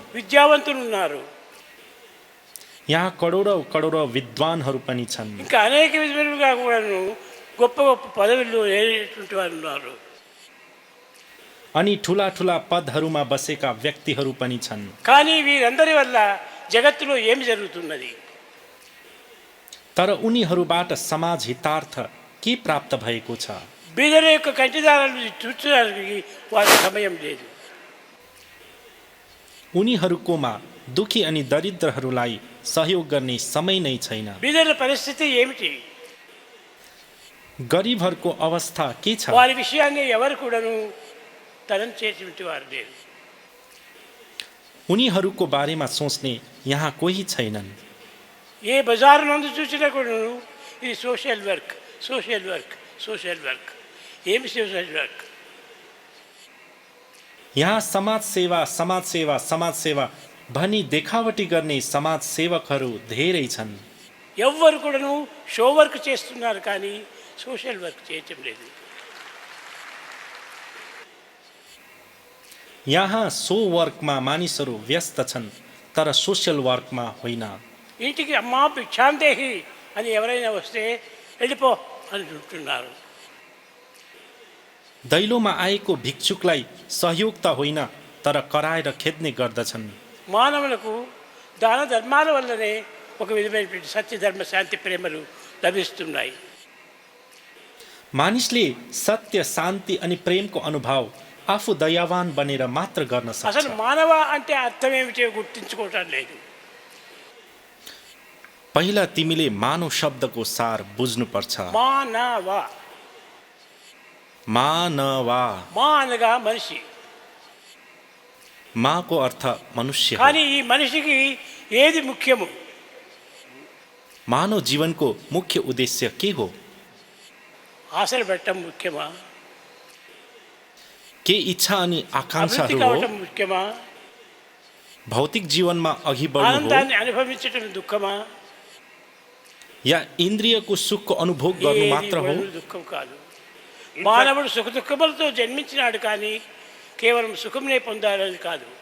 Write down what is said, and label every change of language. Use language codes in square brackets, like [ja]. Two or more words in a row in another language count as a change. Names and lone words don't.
[te] విద్యావంతులు ఉన్నారు, [ne] यहाँ करोडौं करोडौं विद्वानहरू पनि छन्, [te] ఇంకా అనేక విధములుగా కూడాను గొప్ప గొప్ప పదవుల్లో ఏటువంటి వారు ఉన్నారు. [ne] अनि ठुला ठुला पदहरूमा बसेका व्यक्तिहरू पनि छन्। [te] కానీ వీరందరి వల్ల జగత్తులో ఏమి జరుగుతున్నది? [ne] तर उनीहरूबाट समाज हितार्थ के प्राप्त भएको छ? [te] బీదల యొక్క కంటిదారులు చూర్చడానికి వారి సమయం లేదు. [ne] उनीहरूकोमा दुखी अनि दरिद्रहरूलाई सहयोग गर्ने समय नै छैन। [te] బీదల పరిస్థితి ఏమిటి? [ne] गरिबहरूको अवस्था के छ? [te] వారి విషయాన్ని ఎవరు కూడాను తలంచేటువంటి వారు లేరు. [ne] उनीहरूको बारेमा सोच्ने यहाँ कोही छैनन्। [te] ఏ బజారు నందు చూసినా కూడాను ఇది [en] social work, social work, social work. [te] ఏమి [en] social work? [ne] यहाँ समाज सेवा, समाज सेवा, समाज सेवा भनी देखावटी गर्ने समाज सेवकहरू धेरै छन्। [te] ఎవ్వరు కూడాను [en] show work [te] చేస్తున్నారు కానీ [en] social work [te] చేయటం లేదు. [ne] यहाँ [en] show workमा [ne] मानिसहरू व्यस्त छन्, तर [en] social workमा [ne] होइन। [te] ఇంటికి అమ్మా భిక్షాందేహి అని ఎవరైనా వస్తే వెళ్ళిపో అని అంటున్నారు. [ne] दैलोमा आएको भिक्षुकलाई सहयोग त होइन, तर कराएर खेद्ने गर्दछन्। [te] మానవులకు దాన ధర్మాల వల్లనే ఒక విధమైనటువంటి సత్య ధర్మ శాంతి ప్రేమలు లభిస్తున్నాయి. [ne] मानिसले सत्य, शान्ति अनि प्रेमको अनुभव आफू दयावान बनेर मात्र गर्न [te] అసలు [ne] सक्छ। [te] మానవ అంటే అర్థం ఏమిటో గుర్తించుకోవటం లేదు. [ne] पहिला तिमीले मानव शब्दको सार बुझ्नुपर्छ। [te] మానవ, [ne] मानवा, [te] మా అనగా మనిషి. [ne] माको अर्थ मनुष्य हो। [te] కానీ ఈ మనిషికి ఏది ముఖ్యము? [ne] मानव जीवनको मुख्य उद्देश्य के हो? [te] ఆశలు పెట్టడం ముఖ్యమా? [ne] के इच्छा अनि [te] అభివృద్ధి [ne] आकाङ्क्षाहरू हो [te] కావటం ముఖ్యమా, [ne] भौतिक जीवनमा अघि बढ्नु हो [te] ఆనందాన్ని అనుభవించటం దుఃఖమా? [ne] या इन्द्रियको सुखको अनुभोग गर्नु [te] ఏది [ne] मात्र हो? [te] కూడా దుఃఖం కాదు. మానవుడు సుఖ దుఃఖములతో జన్మించినాడు కానీ కేవలం సుఖంనే పొందాలని కాదు.